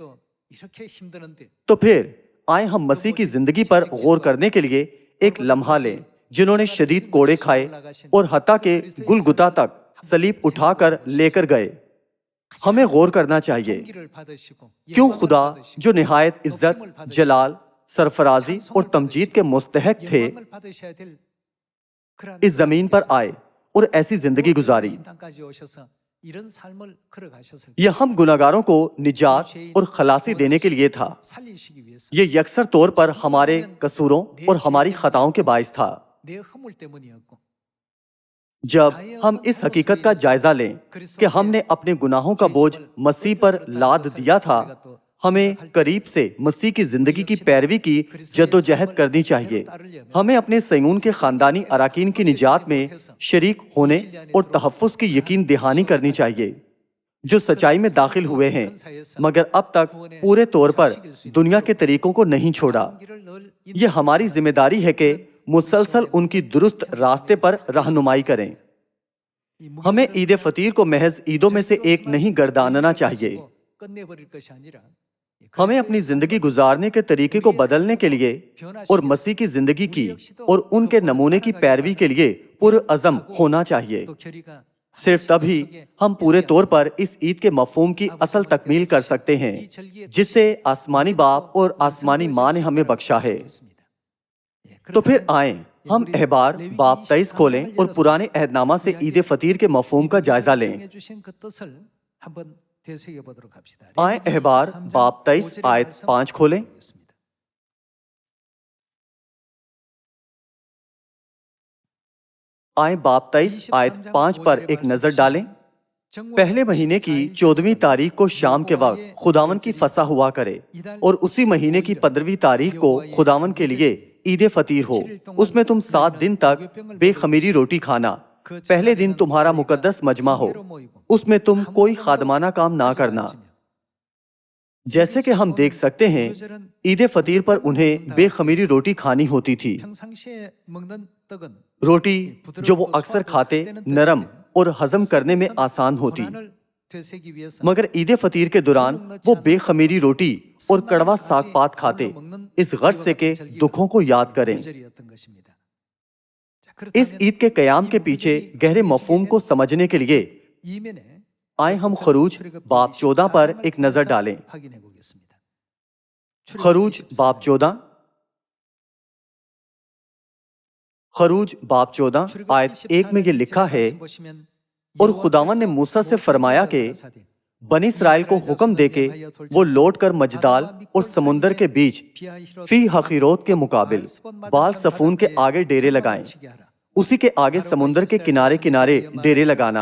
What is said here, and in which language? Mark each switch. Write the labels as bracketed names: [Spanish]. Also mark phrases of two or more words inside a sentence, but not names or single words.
[Urdu] تو پھر آئیں ہم مسیح کی زندگی پر غور کرنے کے لیے ایک لمحہ لیں، جنہوں نے شدید کوڑے کھائے اور حتیٰ کہ گلگتا تک صلیب اٹھا کر لے کر گئے۔ ہمیں غور کرنا چاہیے، کیوں خدا جو نہایت عزت، جلال، سرفرازی اور تمجید کے مستحق تھے، اس زمین پر آئے اور ایسی زندگی گزاری۔ [Korean] 이 땅까지 오셔서 이런 삶을 걸어가셨을 때 [Urdu] یہ ہم گناہگاروں کو نجات اور خلاصی دینے کے لیے تھا۔ [Korean] 살리시기 위해서 [Urdu] یہ یکسر طور پر ہمارے قصوروں اور ہماری خطاؤں کے باعث تھا۔ [Korean] 내 허물 때문이었고 [Urdu] جب ہم اس حقیقت کا جائزہ لیں کہ ہم نے اپنے گناہوں کا بوجھ مسیح پر لاد دیا تھا، ہمیں قریب سے مسیح کی زندگی کی پیروی کی جدوجہد کرنی چاہیے۔ ہمیں اپنے سیون کے خاندانی اراکین کی نجات میں شریک ہونے اور تحفظ کی یقین دہانی کرنی چاہیے، جو سچائی میں داخل ہوئے ہیں مگر اب تک پورے طور پر دنیا کے طریقوں کو نہیں چھوڑا۔ یہ ہماری ذمہ داری ہے کہ مسلسل ان کی درست راستے پر رہنمائی کریں۔ ہمیں عید فطیر کو محض عیدوں میں سے ایک نہیں گرداننا چاہیے۔ [Korean] 끝내버릴 것이 아니라 [Urdu] ہمیں اپنی زندگی گزارنے کے طریقے کو بدلنے کے لیے اور مسیح کی زندگی کی اور ان کے نمونے کی پیروی کے لیے پرعزم ہونا چاہیے۔ [Korean] 또 결의가 [Urdu] صرف تبھی ہم پورے طور پر اس عید کے مفہوم کی اصل تکمیل کر سکتے ہیں جس سے آسمانی باپ اور آسمانی ماں نے ہمیں بخشا ہے۔ تو پھر آئیں ہم احبار باب 23 کھولیں اور پرانے عہد نامہ سے عید فطیر کے مفہوم کا جائزہ لیں۔ [Korean] 주신 그 뜻을 한번 되새겨보도록 합시다. [Urdu] آئیں احبار باب 23 آیت 5 کھولیں۔ آئیں باب 23 آیت 5 پر ایک نظر ڈالیں۔ پہلے مہینے کی 14ویں تاریخ کو شام کے وقت خداون کی فسح ہوا کرے اور اسی مہینے کی 15ویں تاریخ کو خداون کے لیے عید فطیر ہو۔ اس میں تم 7 دن تک بے خمیری روٹی کھانا۔ پہلے دن تمہارا مقدس مجمع ہو، اس میں تم کوئی خادمانہ کام نہ کرنا۔ جیسے کہ ہم دیکھ سکتے ہیں عید فطیر پر انہیں بے خمیری روٹی کھانی ہوتی تھی۔ [Korean] 평상시에 먹는 떡은 [Urdu] روٹی جو وہ اکثر کھاتے نرم اور ہضم کرنے میں آسان ہوتی، [Korean] 고난을 되새기 위해서 [Urdu] مگر عید فطیر کے دوران وہ بے خمیری روٹی اور کڑوا ساگ پات کھاتے، اس غرض سے کہ دکھوں کو یاد کریں۔ [Korean] 계절이었던 것입니다. 자, [Urdu] اس عید کے قیام کے پیچھے گہرے مفہوم کو سمجھنے کے لیے [Korean] 이면에 [Urdu] آئیں ہم خروج باب 14 پر ایک نظر ڈالیں۔ [Korean] 확인해 보겠습니다. [Urdu] خروج باب 14 خروج باب 14 آیت 1 میں یہ لکھا ہے، اور خداون نے موسیٰ سے فرمایا کہ بنی اسرائیل کو حکم دے کے وہ لوٹ کر مجدال اور سمندر کے بیچ فی حقیروت کے مقابل بال صفون کے آگے ڈیرے لگائیں، اسی کے آگے سمندر کے کنارے کنارے ڈیرے لگانا۔